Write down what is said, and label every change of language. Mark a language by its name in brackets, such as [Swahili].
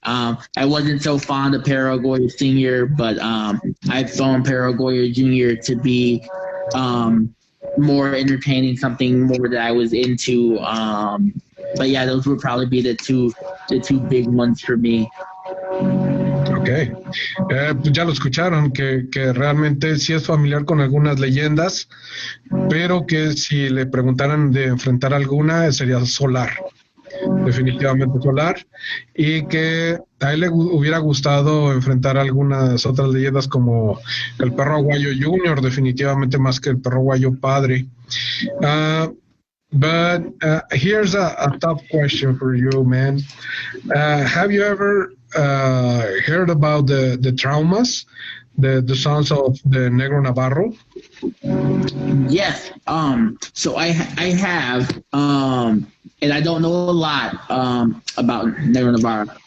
[English] I wasn't so fond of Paraguay Senior, but I found Paraguay Junior to be more entertaining, something more that I was into. But yeah, those would probably be the two big ones for me. [Spanish] Ok, pues ya lo escucharon, que realmente sí es familiar con algunas leyendas, pero que si le preguntaran de enfrentar alguna sería Solar, definitivamente Solar, y que a él le hubiera gustado enfrentar algunas otras leyendas como el Perro Aguayo Junior, definitivamente más que el Perro Aguayo Padre. [English] But here's a tough question for you, man. Have you ever heard about the Traumas, the sons of the Negro Navarro? Yes. So I have, and I don't know a lot about Negro Navarro.